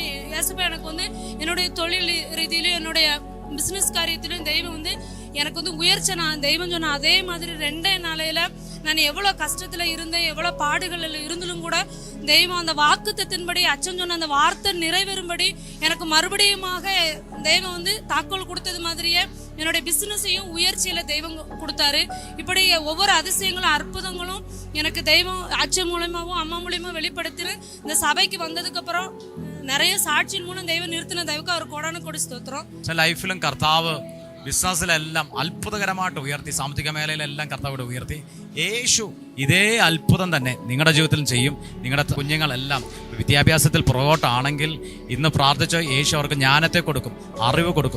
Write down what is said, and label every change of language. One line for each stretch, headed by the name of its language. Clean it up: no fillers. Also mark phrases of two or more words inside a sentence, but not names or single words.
Tamil: ஏசப்பா எனக்கு என்னுடைய தொழில் ரீதியிலும் என்னுடைய பிசினஸ் காரியத்திலும் தெய்வம் எனக்கு உயர்ச்சி நான் தெய்வம் சொன்ன அதே மாதிரி 2 நாளையில நான் எவ்வளவு கஷ்டத்துல இருந்தேன், எவ்வளவு பாடுகள் இருந்தாலும் கூட தெய்வம் அந்த வாக்குத்தத்தின்படி அச்சன் சொன்ன அந்த வார்த்தை நிறைவேறும்படி எனக்கு மறுபடியுமாக தெய்வம் தாக்கோல் கொடுத்தது மாதிரியே என்னுடைய பிசினஸையும் உயர்ச்சியில தெய்வம் கொடுத்தாரு. இப்படி ஒவ்வொரு அதிசயங்களும் அற்புதங்களும் எனக்கு தெய்வம் அச்சன் மூலமாவும் அம்மா மூலியமா வெளிப்படுத்தின இந்த சபைக்கு வந்ததுக்கு அப்புறம் நிறைய சாட்சியின் மூலம் தெய்வம் நிறுத்தின
Malayalam: ദൈവക്ക് അവർ കോടാനും കൊടി സ്തോത്രം. ലൈഫിലും കർത്താവ് ബിസിനസ്സിലെല്ലാം അത്ഭുതകരമായിട്ട് ഉയർത്തി, സാമ്പത്തിക മേഖലയിലെല്ലാം കർത്താവ് ഉയർത്തി. യേശു ഇതേ അത്ഭുതം തന്നെ നിങ്ങളുടെ ജീവിതത്തിലും ചെയ്യും. നിങ്ങളുടെ കുഞ്ഞുങ്ങളെല്ലാം വിദ്യാഭ്യാസത്തിൽ പുറകോട്ടാണെങ്കിൽ ഇന്ന് പ്രാർത്ഥിച്ച് യേശു അവർക്ക് ജ്ഞാനത്തെ കൊടുക്കും, അറിവ് കൊടുക്കും.